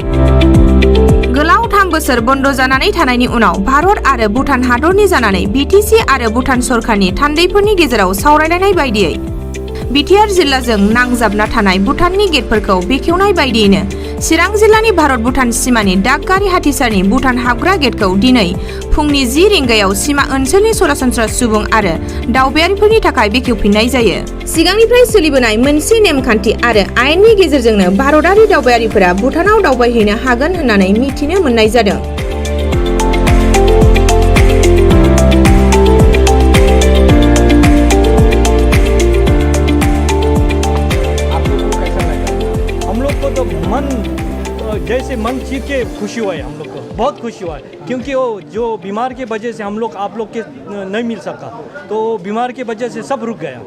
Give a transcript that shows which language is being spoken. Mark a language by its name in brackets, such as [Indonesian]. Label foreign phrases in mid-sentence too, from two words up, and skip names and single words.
[Bodo] गोलाव 3 बोसोर बन्द जानानै थानायनि उनाव भारत आरो भुटान हादरनि जानानै बिटिसि आरो भुटान सरकारनि थान्दैफोरनि गेजेराव सावरायलायनाय बायदियै बिटिआर जिल्लाजों नांजाबना थानाय भुटाननि गेटफोरखौ बेखेवनाय बायदियैनो चिरां जिल्लानि भारत भुटान सिमानि दागगारि हाथिसारनि भुटान हाबग्रा गेटखौ दिनै फुंनि 10 रिंगायाव सिमा ओनसोलनि सरासनस्रा सुबुं आरो दावबायारिफोरनि थाखाय बेखेवफिननाय जायो। सिगांनिफ्राय सोलिबोनाय मोनसे नेमखान्थि आरो आयेननि गेजेरजोंनो भारतारि दावबायारिफोरा भुटानाव दावबायहैनो हागोन होननानै मिथिनो मोननाय जादों। [Hindi] जैसे मन चीर के खुशी हुआ है, हम लोग को बहुत खुशी हुआ है, क्योंकि वो जो बीमार के वजह से हम लोग आप लोग के नहीं मिल सका, तो बीमार के वजह से सब रुक गया।